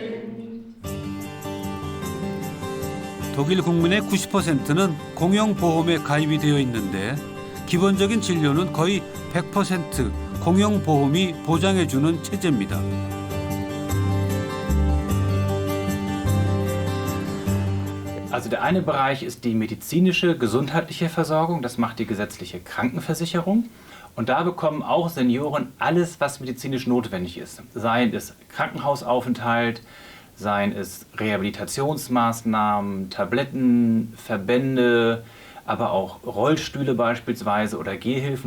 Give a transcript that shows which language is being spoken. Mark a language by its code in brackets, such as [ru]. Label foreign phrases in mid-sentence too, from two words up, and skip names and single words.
[ko] 독일 국민의 90%는 공영보험에 가입이 되어 있는데 기본적인 진료는 거의 100% 공영보험이 보장해주는 체제입니다. [de] Also der eine Bereich ist die medizinische, gesundheitliche Versorgung, das macht die gesetzliche Krankenversicherung. Und da bekommen auch Senioren alles, was medizinisch notwendig ist. Seien es Krankenhausaufenthalt, seien es Rehabilitationsmaßnahmen, Tabletten, Verbände, aber auch Rollstühle beispielsweise oder Gehhilfen.